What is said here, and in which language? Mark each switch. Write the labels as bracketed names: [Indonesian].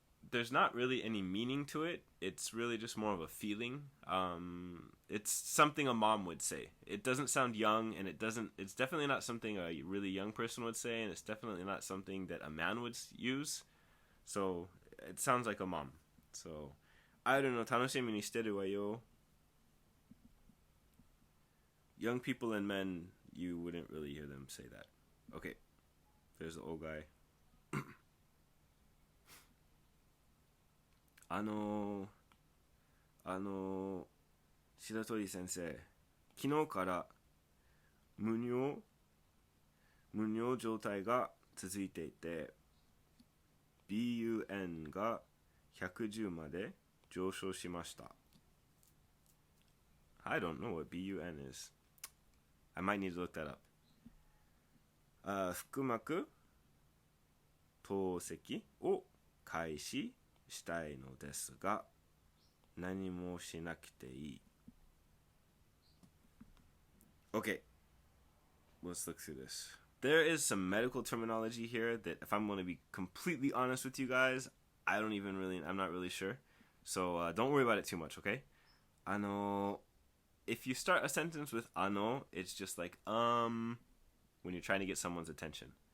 [English] There's not really any meaning to it. It's really just more of a feeling. It's something a mom would say. It doesn't sound young, and it's definitely not something a really young person would say, and it's definitely not something that a man would use. So it sounds like a mom. [Japanese] So, 会えるの楽しみにしてるわよ. [English] Young people and men, you wouldn't really hear them say that. Okay, there's the old guy. [Japanese] 白鳥先生、昨日から無尿状態が続いていて、BUN が110まで上昇しました。 [English] I don't know what BUN is. I might need to look that up. [Japanese] 腹膜透析を開始したいのですが、何もしなくていい。 [English] Okay, let's look through this. There is some medical terminology here that, if I'm going to be completely honest with you guys, I'm not really sure. So don't worry about it too much, okay? If you start a sentence with ano, it's just like when you're trying to get someone's attention.